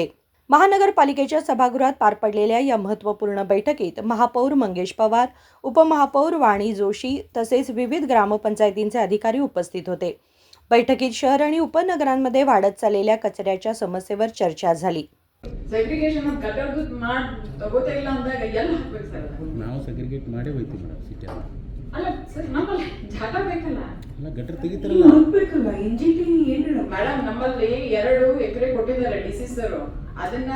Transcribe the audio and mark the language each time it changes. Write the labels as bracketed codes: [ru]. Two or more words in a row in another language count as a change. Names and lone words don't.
[mr] महानगरपालिकेच्या सभागृहात पार पडलेल्या या महत्त्वपूर्ण बैठकीत महापौर मंगेश पवार, उपमहापौर वाणी जोशी तसेच विविध ग्रामपंचायतींचे अधिकारी उपस्थित होते. बैठकीत शहर आणि उपनगरांमध्ये वाढत चाललेल्या कचऱ्याच्या समस्येवर चर्चा झाली. [kn] ಸೆಗ್ರಿಗೇಷನ್ ಗಟರ್ದು ತಗೋತಾ ಇಲ್ಲ ಅಂದಾಗ ಎಲ್ಲ ಹಾಕ್ಬೇಕು ಸರ್. ನಾವು ಸೆಗ್ರಿಗೇಟ್ ಮಾಡೇ ಹೋಯ್ತೀವಿ [en] madam city [kn] ಅಲ್ಲ ಸರ್, ನಮ್ಮಲ್ಲಿ ಜಾಗ ಬೇಕಲ್ಲ, ಅಲ್ಲ ಗಟರ್ ತೆಗಿತಾರಲ್ಲ ಹಾಕ್ಬೇಕಲ್ಲ. ಎನ್ಜಿಟಿ ಏನು ಮೇಡಮ್, ನಮ್ಮಲ್ಲಿ 2 ಎಕರೆ ಕೊಟ್ಟಿದ್ದಾರೆ [en] DC sir. [kn] ಅದನ್ನ